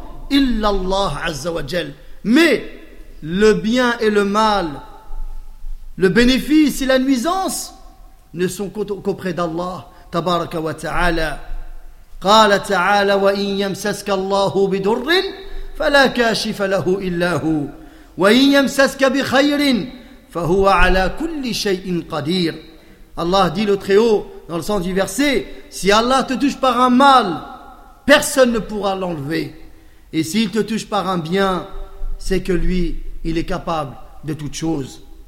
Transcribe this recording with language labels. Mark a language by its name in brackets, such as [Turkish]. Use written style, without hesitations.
[French] Mais le bien et le mal, le bénéfice et la nuisance ne sont qu'auprès d'Allah, [Arabic] tabaraka wa ta'ala. قال تعالى وإن يمسسك الله بضر فلا كاشف له إلا هو وإن يمسسك بخير فهو على كل شيء قدير. [French] Allah dit le Très-Haut dans le sens du verset, si Allah te touche par un mal, personne ne pourra l'enlever. Et s'il te touche par un bien, c'est que lui, il est capable de toute chose.